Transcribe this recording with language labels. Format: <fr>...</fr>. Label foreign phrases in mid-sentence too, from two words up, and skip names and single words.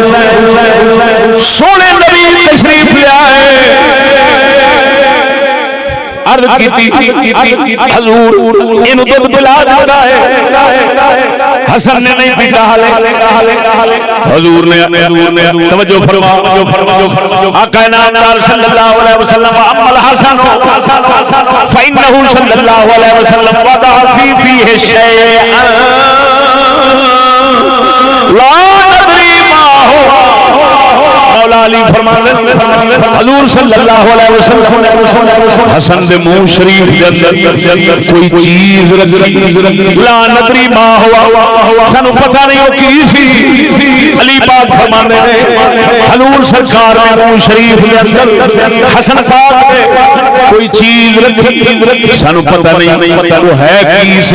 <pa>سوہنے نبی تشریف لے آئے عرض کی حضور انہیں دُدھ پلا دیتا ہے حسن نے نہیں پیتا حضور نے توجہ فرما آقا نامدار</pa> <ar>صلى الله عليه وسلم أما الحسن فإنه صلى الله عليه وسلم وضع فيه شيئا لا ندري ما هو</ar> <pa>مولا علی فرماتے حضور</pa> <ar>صلى الله عليه وسلم</ar> <pa>حسن دے مونہہ شریف دے اندر کوئی چیز رکھی</pa> <ar>لا ندري ما هو</ar> <pa>سانوں پتا نہیں او کی سی علی پاک فرماتے ہیں حضور سرکار نے مونہہ شریف دے اندر حسن پاک دے کوئی چیز رکھی سانوں پتا نہیں او ہے کی سی.</pa>